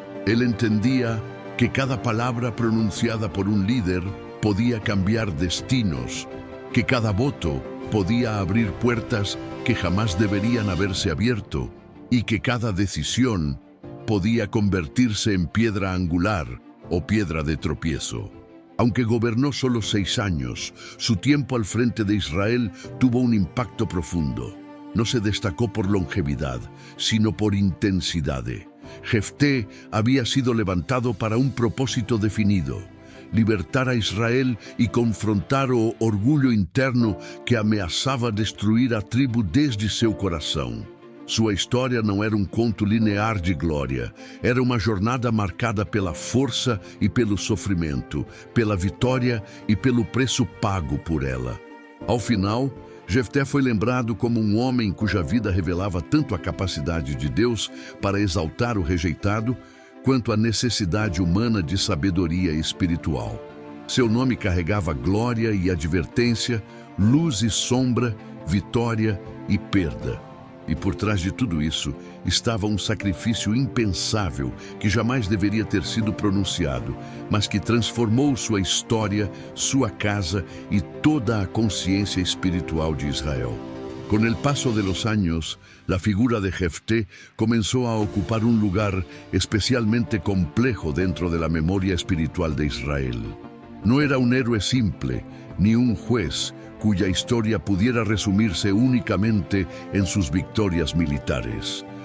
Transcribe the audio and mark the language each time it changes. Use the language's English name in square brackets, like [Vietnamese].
[Spanish] Él entendía que cada palabra pronunciada por un líder podía cambiar destinos, que cada voto podía abrir puertas que jamás deberían haberse abierto y que cada decisión podía convertirse en piedra angular o piedra de tropiezo. Aunque gobernó solo 6 años, su tiempo al frente de Israel tuvo un impacto profundo. No se destacó por longevidad, sino por intensidad. Jefté había sido levantado para un propósito definido: [Portuguese] libertar a Israel e confrontar o orgulho interno que ameaçava destruir a tribo desde seu coração. Sua história não era um conto linear de glória, era uma jornada marcada pela força e pelo sofrimento, pela vitória e pelo preço pago por ela. Ao final, Jefté foi lembrado como um homem cuja vida revelava tanto a capacidade de Deus para exaltar o rejeitado, quanto a necessidade humana de sabedoria espiritual. Seu nome carregava glória e advertência, luz e sombra, vitória e perda. E por trás de tudo isso estava um sacrifício impensável que jamais deveria ter sido pronunciado, mas que transformou sua história, sua casa e toda a consciência espiritual de Israel. [Spanish] Con el paso de los años, la figura de Jefté comenzó a ocupar un lugar especialmente complejo dentro de la memoria espiritual de Israel. No era un héroe simple, ni un juez cuya historia pudiera resumirse únicamente en sus victorias militares.